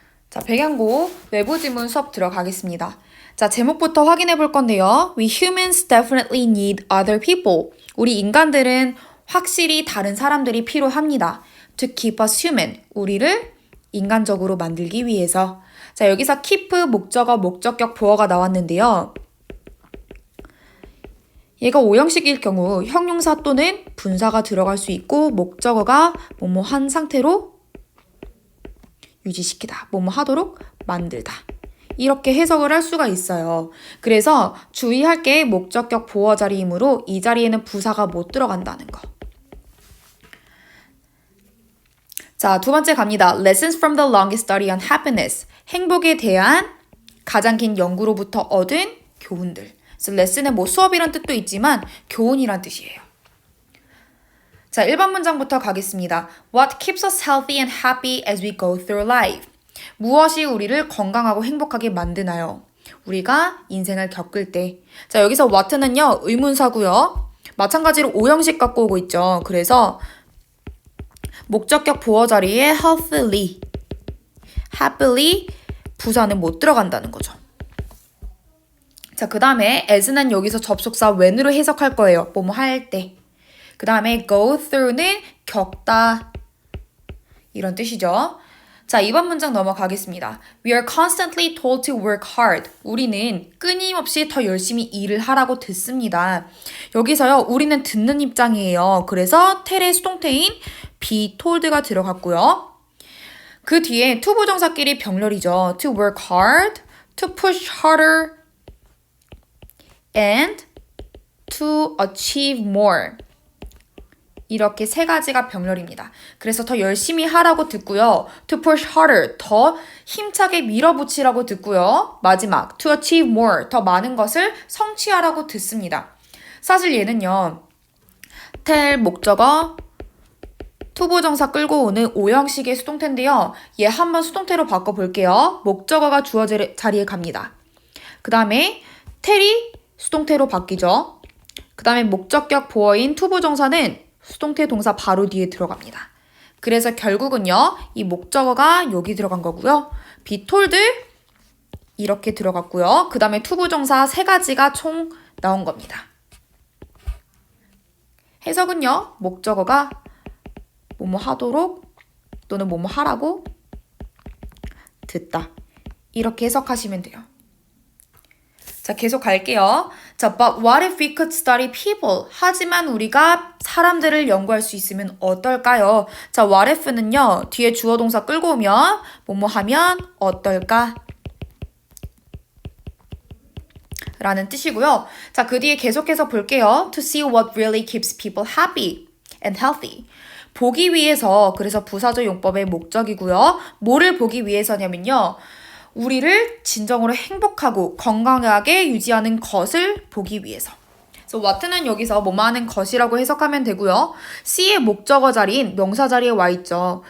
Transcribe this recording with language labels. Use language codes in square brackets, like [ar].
[ko] 자, 백양고 외부 지문 수업 들어가겠습니다. 자, 제목부터 확인해 볼 건데요. [en] We humans definitely need other people. [ko] 우리 인간들은 확실히 다른 사람들이 필요합니다. [en] To keep us human. [ko] 우리를 인간적으로 만들기 위해서. 자, 여기서 keep 목적어, 목적격, 보어가 나왔는데요. 얘가 오형식일 경우 형용사 또는 분사가 들어갈 수 있고 목적어가 뭐뭐 한 상태로 유지시키다, 뭐뭐 하도록 만들다. 이렇게 해석을 할 수가 있어요. 그래서 주의할 게 목적격 보어 자리이므로 이 자리에는 부사가 못 들어간다는 거. 자, 두 번째 갑니다. [en] Lessons from the longest study on happiness. [ko] 행복에 대한 가장 긴 연구로부터 얻은 교훈들. 그래서 레슨은 뭐 수업이란 뜻도 있지만 교훈이란 뜻이에요. 자, 1번 문장부터 가겠습니다. [en] What keeps us healthy and happy as we go through life? [ko] 무엇이 우리를 건강하고 행복하게 만드나요? 우리가 인생을 겪을 때. 자, 여기서 what는요, 의문사고요. 마찬가지로 오형식 갖고 오고 있죠. 그래서 목적격 보어 자리에 healthily, happily 부사는 못 들어간다는 거죠. 자, 그 다음에 as는 여기서 접속사 when으로 해석할 거예요. 뭐뭐 할 때. 그 다음에 go through는 겪다 이런 뜻이죠. 자, 2번 문장 넘어가겠습니다. [en] We are constantly told to work hard. [ko] 우리는 끊임없이 더 열심히 일을 하라고 듣습니다. 여기서요, 우리는 듣는 입장이에요. 그래서 텔의 수동태인 be told가 들어갔고요. 그 뒤에 to 부정사끼리 병렬이죠. [en] To work hard, to push harder, and to achieve more. [ko] 이렇게 세 가지가 병렬입니다. 그래서 더 열심히 하라고 듣고요. [en] To push harder, [ko] 더 힘차게 밀어붙이라고 듣고요. 마지막, [en] to achieve more, [ko] 더 많은 것을 성취하라고 듣습니다. 사실 얘는요. tell 목적어, to 부정사 끌고 오는 오형식의 수동태인데요. 얘 한번 수동태로 바꿔볼게요. 목적어가 주어 자리에 갑니다. 그 다음에 tell이 수동태로 바뀌죠. 그 다음에 목적격 보어인 to 부정사는 수동태 동사 바로 뒤에 들어갑니다. 그래서 결국은요, 이 목적어가 여기 들어간 거고요. be told 이렇게 들어갔고요. 그 다음에 to 부정사 세 가지가 총 나온 겁니다. 해석은요, 목적어가 뭐뭐 하도록 또는 뭐뭐 하라고 듣다. 이렇게 해석하시면 돼요. 자, 계속 갈게요. [en] 자, but what if we could study people? [ko] 하지만 우리가 사람들을 연구할 수 있으면 어떨까요? 자, what if는요, 뒤에 주어 동사 끌고 오면 뭐뭐 하면 어떨까? 라는 뜻이고요. 자, 그 뒤에 계속해서 볼게요. [en] To see what really keeps people happy and healthy. [ko] 보기 위해서, 그래서 부사적 용법의 목적이고요. 뭐를 보기 위해서냐면요. 우리를 진정으로 행복하고 건강하게 유지하는 것을 보기 위해서. 그래서 what는 여기서 뭐뭐 하는 것이라고 해석하면 되고요. C의 목적어 자리인 명사 자리에 와 있죠.